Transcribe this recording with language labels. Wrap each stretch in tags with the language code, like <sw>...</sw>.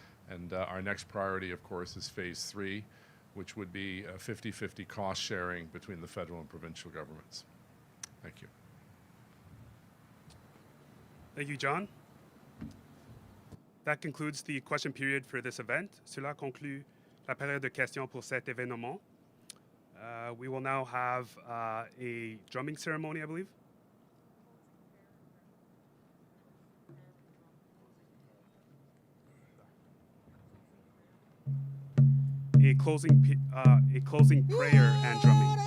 <en>And our next priority, of course, is Phase 3, which would be a 50-50 cost sharing between the federal and provincial governments. Thank you. Thank you, John. That concludes the question period for this event.</en> <fr>Cela conclut la période de questions pour cet événement.</fr> <en>We will now have a drumming ceremony, I believe. A closing prayer and drumming.</en>